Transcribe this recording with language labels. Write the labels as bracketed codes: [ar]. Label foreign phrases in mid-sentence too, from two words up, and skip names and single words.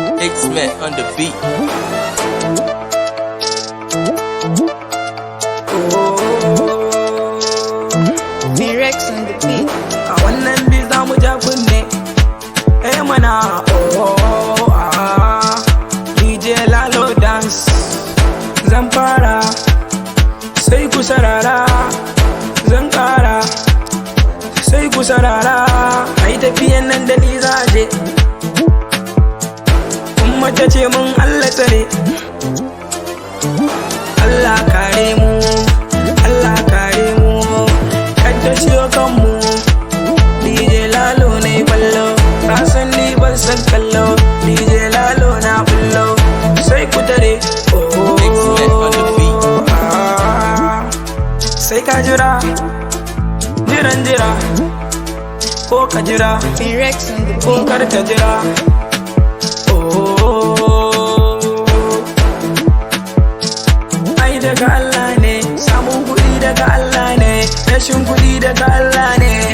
[en] X-Men on the beat. Oh. T-Rex on the beat. [ha] A wannan bi za mu ja kunne. Eh mana, oh, ah. D J Lalo Dance. Zan fara, sai ku sarara. Zan ƙara, sai ku sarara. Ai tafiyan nan da ni za a je. Umma ta ce mun Allah tsare. Allah kare mu, Allah kare mu. Kar ta ciyo kanmu. D J Lalo na yi ballo. Ka san ni ban san kallo. D J Lalo na bullo. Sai ku tare. [en] Oh, X-Men on the beat. [ha] ah. Sai ka jira. Jiran jira. Ko ka jira. [en] T-Rex on the Ko beat. [ha] kar ta jira. Oh. Ai daga Allah ne, samun kuɗi daga Allah ne, rashin kuɗi daga Allah ne.